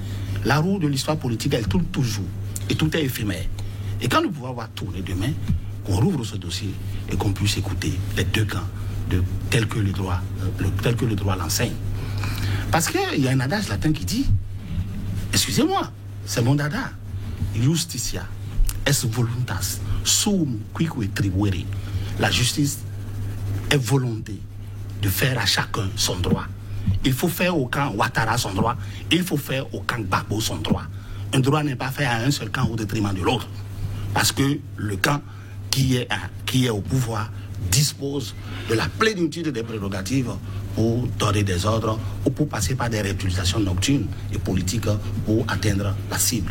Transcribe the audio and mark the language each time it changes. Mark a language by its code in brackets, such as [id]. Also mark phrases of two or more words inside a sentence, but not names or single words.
[fr] La roue de l'histoire politique, elle tourne toujours, et tout est éphémère. Et quand le pouvoir va tourner de main, qu'on rouvre ce dossier et qu'on puisse écouter les deux camps, tel que le droit l'enseigne. Parce qu'il y a un adage latin qui dit, excusez-moi, c'est mon dada, [la] justitia est voluntas sum quique tribuere. [fr] La justice est volonté de faire à chacun son droit. Il faut faire au camp Ouattara son droit, il faut faire au camp Gbagbo son droit. Un droit n'est pas fait à un seul camp au détriment de l'autre. Parce que le camp qui est au pouvoir dispose de la plénitude des prérogatives pour donner des ordres ou pour passer par des réutilisations nocturnes et politiques pour atteindre la cible.